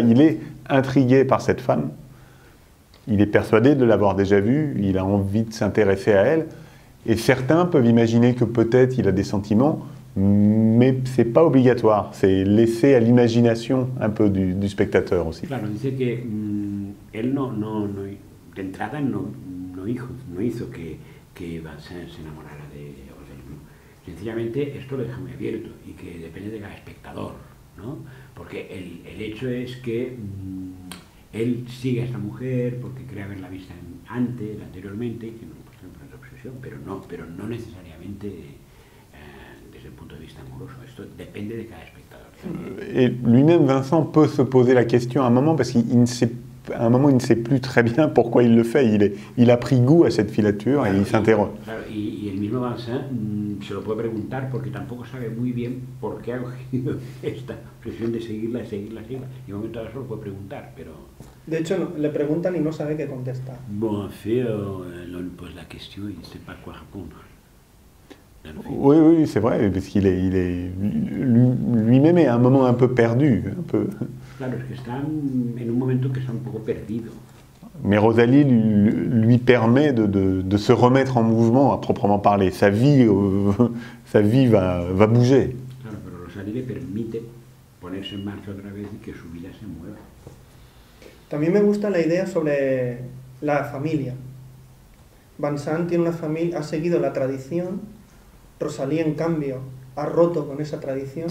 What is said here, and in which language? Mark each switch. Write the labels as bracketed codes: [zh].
[fr] Il est intrigué par cette femme. Il est persuadé de l'avoir déjà vue. Il a envie de s'intéresser à elle. Et certains peuvent imaginer que peut-être il a des sentiments, mais c'est pas obligatoire. C'est laissé à l'imagination un peu du spectateur aussi. [es] Claro, dice que él de entrada no hizo que Vincent se enamorara de Rosalie Bloom. Sencillamente esto lo deja muy abierto y que depende de cada espectador, ¿no? Porque el hecho es que él sigue a esta mujer porque cree haberla vista anteriormente, y que no, por ejemplo, es obsesión, pero no necesariamente desde el punto de vista amoroso. Esto depende de cada espectador. [fr] Et lui-même, Vincent, peut se poser la question à un moment, parce qu'à un moment, il ne sait plus très bien pourquoi il le fait. Il a pris goût à cette filature et il s'interroge. [es] Claro, y el mismo Vincent se lo puede preguntar porque tampoco sabe muy bien por qué ha cogido esta obsesión de seguirla. Y en un momento dado se lo puede preguntar, pero... De hecho, le preguntan y no sabe qué contestar. [fr] Bon, en fait, on lui pose la question et il ne sait pas quoi répondre. Oui, oui, c'est vrai, parce qu'il lui-même est à un moment un peu perdu. Un peu. [es] Claro, es que está en un momento que está un poco perdido. [fr] Mais Rosalie lui permet de se remettre en mouvement, à proprement parler. Sa vie va bouger. [es] Claro, pero Rosalie le permite ponerse en marcha otra vez y que su vida se mueva. También me gusta la idea sobre la familia. Vincent tiene una familia, ha seguido la tradición. Rosalie, en cambio, ha roto con esa tradición.